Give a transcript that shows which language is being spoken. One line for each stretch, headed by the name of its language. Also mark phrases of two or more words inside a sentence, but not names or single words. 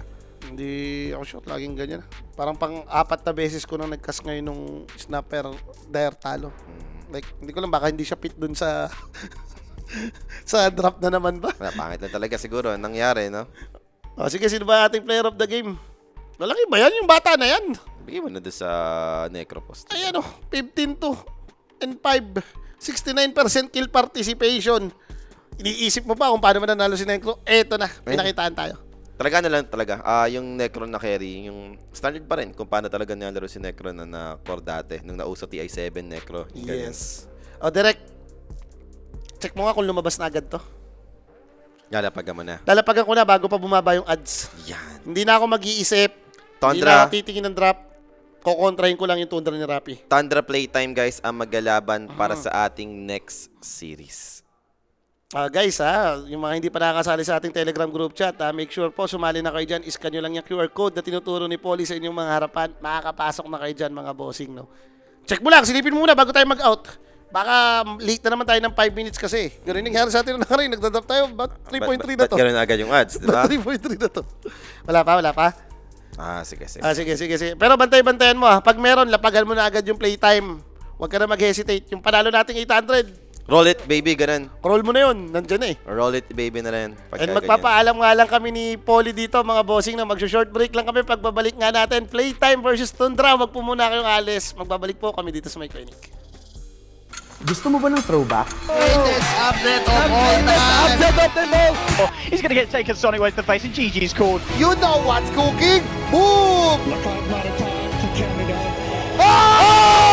Filipino: Hindi ako sure, laging ganyan. Parang pang-4 na beses ko nang nagkas ngayon nung snapper dire talo. Like, hindi ko lang, baka hindi siya fit dun sa sa drop na naman ba? Wala, pangit lang talaga siguro ang nangyari, no? O, sige, sino ba ating
English: player of the game?
Filipino: Lalaki ba yan? Yung bata na yan. Bigay mo na doon sa Necropost.
English: Ay, 15-2 and 5. 69% kill participation.
Filipino: Iniisip mo ba kung paano mananalo si Necro? Eto na, pinakitaan tayo. Talaga na lang talaga. Yung Necro na carry, yung standard pa rin kung paano talaga nilalaro si Necro na core dati. Nung nauso TI7 Necro. yung ganyan. Yes. O, direct. Check mo nga kung lumabas na agad to. Lalapagan mo na. Lalapagan ko na bago pa bumaba yung ads. Yan. Hindi na ako mag-iisip. Hindi Tundra. na ako titingin ng drop. Kukontrahin ko lang yung Tundra ni Rappi. Tundra Playtime, guys, ang maglalaban para sa ating next series. Guys, yung mga hindi pa nakakasali sa ating Telegram
English: group chat, make sure
Filipino: po sumali na kayo dyan. Iscan nyo lang yung
English: QR code
Filipino: na tinuturo ni Polly sa inyong mga harapan. Makakapasok na kayo dyan, mga bossing, no? Check mo lang, silipin mo muna bago tayo mag-out. Baka late na naman tayo ng 5 minutes kasi. Ganun yung nangyari sa atin na rin. Nagdadrop tayo. Ba't 3.3 na to? Ba't gano'n agad yung ads, di ba? Ba't 3.3 na to? Wala pa. Sige. Sige. Pero bantay-bantayan mo. Pag meron, lapagan mo na agad yung playtime. Huwag ka na mag-hesitate. Yung panalo nating 800,
English: Roll it, baby,
Filipino: ganun. roll mo na yun. Nandyan na eh.
English: Roll it, baby
Filipino: na rin. And magpapaalam nga lang kami ni Polly dito, mga bossing, na mag-
English: short break
Filipino: lang kami. Pagbabalik nga natin, Playtime versus Tundra. Wag po muna kayong alis. Magbabalik po kami dito sa My Clinic. Gusto mo ba ng throwback?
English: He's going to get taken Sonic way to the face, and GG's called. You know what's cooking? Boom! Look like not a time for Canada. Oh!